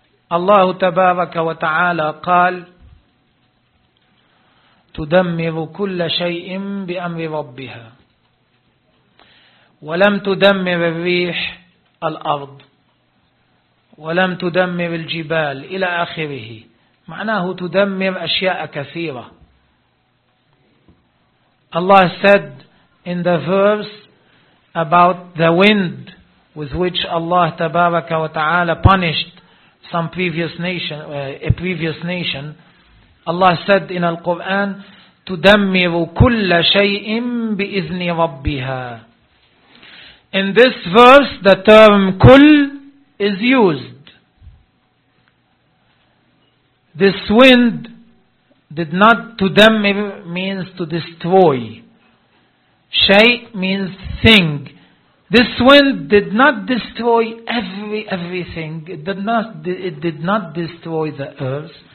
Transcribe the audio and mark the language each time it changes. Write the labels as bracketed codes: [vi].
[ar] Allah tabaraka wa ta'ala qal: تدمر كل شيء بأمر ربها ولم تدمر الريح الأرض ولم تدمر الجبال إلى آخره. معناه تدمر أشياء كثيرة. [en] Allah said in the verse about the wind with which Allah [ar] تبارك وتعالى [en] punished some previous nation, a previous nation. Allah said in Al-Quran, [ar] تدمر كل شيء بإذن ربها. [en] In this verse, the term كل is used. This wind did not, تدمر means to destroy. شيء means thing. This wind did not destroy everything. It did not destroy the earth.